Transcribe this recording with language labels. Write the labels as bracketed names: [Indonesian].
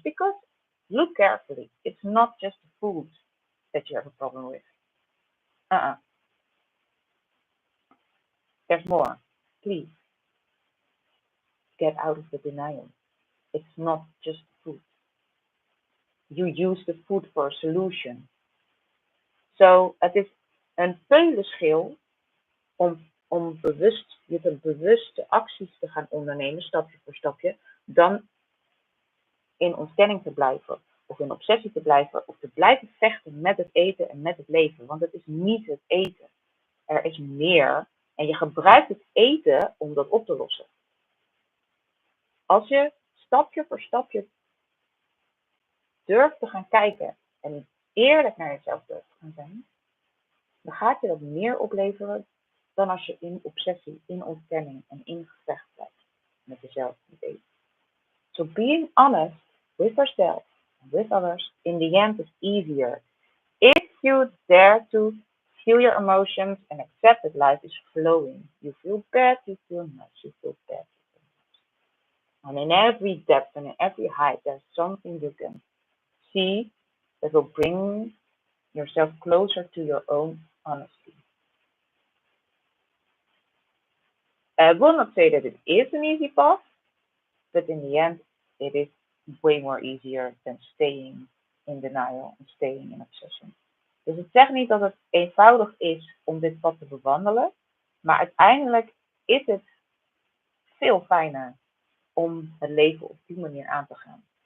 [English] Because look carefully, it's not just the food that you have a problem with. Uh-uh. There's more. Please get out of the denial. It's not just food. You use the food for a solution. [Dutch] So het is een peulenschil om bewuste acties te gaan ondernemen, stapje voor stapje, dan in ontkenning te blijven, of in obsessie te blijven, of te blijven vechten met het eten en met het leven. Want het is niet het eten. Er is meer en je gebruikt het eten om dat op te lossen. Als je stapje voor stapje durft te gaan kijken en eerlijk naar jezelf durft te gaan zijn, dan gaat je dat meer opleveren dan als je in obsessie, in ontkenning en in gevecht blijft met jezelf, met eten. [English] So being honest with yourself and with others in the end is easier if you dare to feel your emotions and accept that life is flowing. You feel bad, you feel nice, you feel bad, you feel nice. And in every depth and in every height, there's something you can see that will bring yourself closer to your own honesty. I will not say that it is an easy path, but in the end, it is way more easier than staying in denial and staying in obsession. [Dutch] Dus ik zeg niet dat het eenvoudig is om dit pad te bewandelen, maar uiteindelijk is het veel fijner om het leven op die manier aan te gaan.